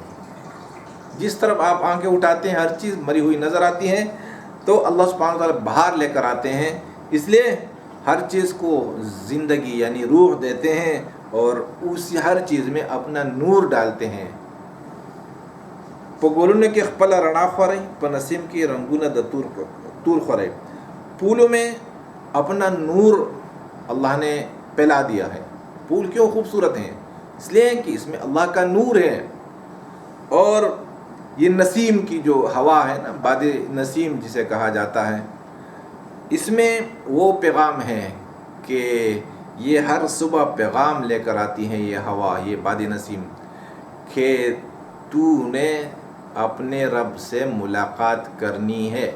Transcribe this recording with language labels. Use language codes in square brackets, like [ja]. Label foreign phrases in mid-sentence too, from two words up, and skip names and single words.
[ur] جس طرف آپ آنکھیں اٹھاتے ہیں ہر چیز مری ہوئی نظر آتی ہے. تو اللہ سبحانہ و تعالیٰ بہار لے کر آتے ہیں، اس لیے ہر چیز کو زندگی یعنی روح دیتے ہیں اور اسی ہر چیز میں اپنا نور ڈالتے ہیں. [ps] په ګلونو کې خپله رڼا خورئ، په نسیم کې رنگونه د تور خورئ. [ur] پھولوں میں اپنا نور اللہ نے پھیلا دیا ہے. پھول کیوں خوبصورت ہیں؟ اس لیے کہ اس میں اللہ کا نور ہے. اور یہ نسیم کی جو ہوا ہے نا، باد نسیم جسے کہا جاتا ہے، اس میں وہ پیغام ہے کہ یہ ہر صبح پیغام لے کر آتی ہے یہ ہوا، یہ باد نسیم، کہ تو نے اپنے رب سے ملاقات کرنی ہے.